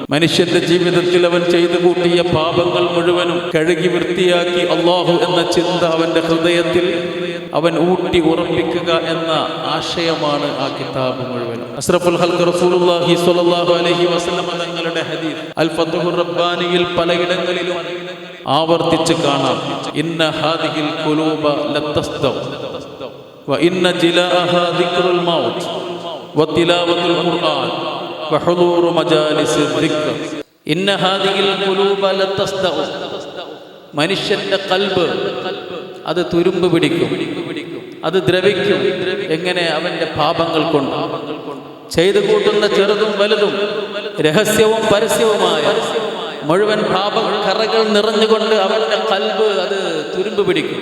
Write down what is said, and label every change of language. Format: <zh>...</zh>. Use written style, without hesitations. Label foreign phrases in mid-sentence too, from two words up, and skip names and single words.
<ml>മനുഷ്യന്റെ ജീവിതത്തിൽ അവൻ ചെയ്തു കൂട്ടിയ പാപങ്ങൾ മുഴുവനും കഴുകി വൃത്തിയാക്കി അള്ളാഹു എന്ന ചിന്ത അവന്റെ ഹൃദയത്തിൽ അവൻ ഊട്ടി ഉറപ്പിക്കുക എന്ന ആശയമാണ് ആ കിതാബ് മുഴുവൻ.</ml> <ar>أشرف الخلق رسول الله صلى الله عليه وسلم</ar> <ml>തങ്ങളുടെ ഹദീസ് അൽ ഫത്ഹുർ റബ്ബാനിയിൽ പലയിടങ്ങളിലും ആവർത്തിച്ച് കാണാം.</ml> <ar>إن هذه القلوب لتصدأ وإن جلاءها ذكر الموت وتلاوة القرآن وحضور مجالس الذكر إن هذه القلوب لتصدع.</ar> <ml>മനുഷ്യന്റെ ഖൽബ് അത് തുരുമ്പ് പിടിക്കും, അത് ദ്രവിക്കും. എങ്ങനെ? അവന്റെ പാപങ്ങൾ കൊണ്ട്. ചെയ്തു കൂട്ടുന്ന ചെറുതും വലുതും രഹസ്യവും പരസ്യവുമായ മുഴുവൻ പാപക്കറകൾ നിറഞ്ഞുകൊണ്ട് അവന്റെ ഖൽബ് അത് തുരുമ്പ് പിടിക്കും.</ml>